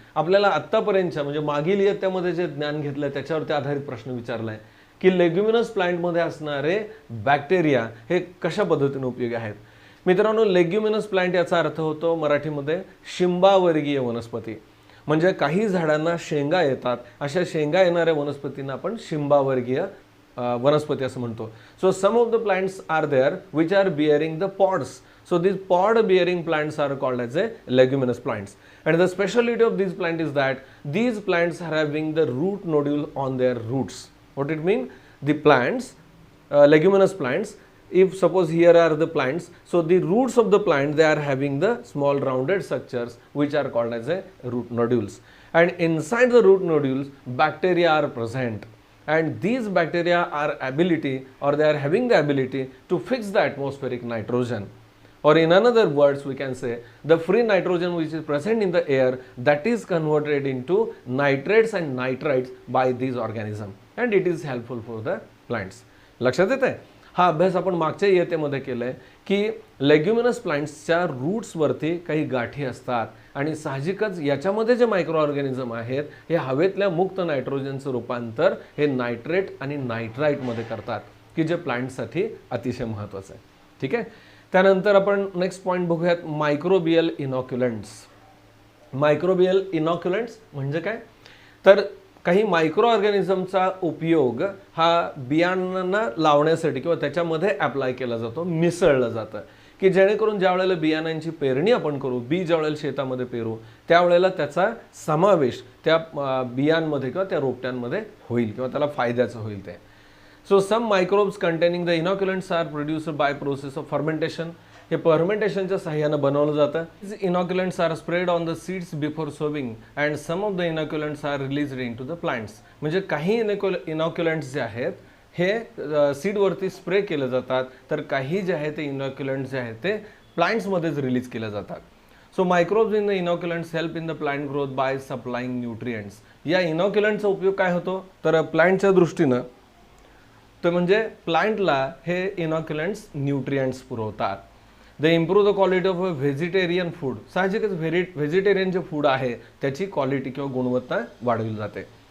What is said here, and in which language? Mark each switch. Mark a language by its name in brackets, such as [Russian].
[Marathi] आपल्याला आत्तापर्यंतच्या म्हणजे मागील इयत्तेमध्ये जे ज्ञान घेतलं त्याच्यावरती आधारित प्रश्न विचारलाय की लेग्युमिनस प्लांटमध्ये असणारे बॅक्टेरिया हे कशा पद्धतीने उपयोगी आहेत. मित्रांनो, लेग्युमिनस प्लांट याचा अर्थ होतो मराठीमध्ये शिंबावर्गीय वनस्पती. म्हणजे काही झाडांना शेंगा येतात, अशा शेंगा येणाऱ्या वनस्पतींना आपण शिंबावर्गीय वनस्पती असं म्हणतो. [English] So some of the plants are there which are bearing the pods. So these pod bearing plants are called as a leguminous plants. And the speciality of these plants is that these plants are having the root nodule on their roots. What it mean? The plants, leguminous plants, if suppose here are the plants, so the roots of the plant they are having the small rounded structures which are called as a root nodules. And inside the root nodules bacteria are present. And these bacteria are ability or they are having the ability to fix the atmospheric nitrogen. Or in another words we can say the free nitrogen which is present in the air that is converted into nitrates and nitrites by these organisms and it is helpful for the plants. [Marathi] लक्षात येते. हा अभ्यास आपण मागच्या इयत्तेमध्ये केलाय की leguminous प्लांट्सच्या रूट्सवरती काही गाठी असतात आणि साहजिकच याच्यामध्ये जे मायक्रो ऑर्गॅनिझम आहेत हे हवेतल्या मुक्त नायट्रोजनचं रूपांतर हे नायट्रेट आणि नायट्राईटमध्ये करतात की जे प्लांटसाठी अतिशय महत्त्वाचं आहे. ठीक आहे. त्यानंतर आपण नेक्स्ट पॉईंट बघूयात, मायक्रोबियल इनॉक्युलंट्स. मायक्रोबियल इनॉक्युलंट्स म्हणजे काय, तर काही मायक्रो ऑर्गॅनिझमचा उपयोग हा बियाणांना लावण्यासाठी किंवा त्याच्यामध्ये अप्लाय केला जातो, मिसळलं जातं की जेणेकरून ज्या वेळेला बियाणांची पेरणी आपण करू, बी ज्या वेळेला शेतामध्ये पेरू त्यावेळेला त्याचा समावेश त्या बियांमध्ये किंवा त्या रोपट्यांमध्ये होईल किंवा त्याला फायद्याचं होईल ते. [English] So some microbes containing the inoculants are produced by process of fermentation. [Marathi] हे फर्मेंटेशनच्या सहाय्याने बनवलं जातं. [English] These inoculants are sprayed on the seeds before sowing and some of the inoculants are released into the plants. [Marathi] म्हणजे काही इनॉक्युलंट्स जे आहेत हे सीडवरती spray केले जातात, तर काही जे आहेत ते इनॉक्युलंट्स जे आहेत ते प्लांट्समध्येच रिलीज केले जातात. [English] So microbes in the inoculants help in the plant growth by supplying nutrients. [Marathi] या इनॉक्युलंटचा उपयोग काय होतो, तर प्लांटच्या दृष्टीनं तर म्हणजे प्लांटला हे इनॉक्युलंट्स न्यूट्रिएंट्स पुरवतात. [English] They improve the quality of a vegetarian food. [Marathi] साहजिकच व्हेजिटेरियन जे फूड आहे त्याची क्वालिटी किंवा गुणवत्ता वाढवली जाते.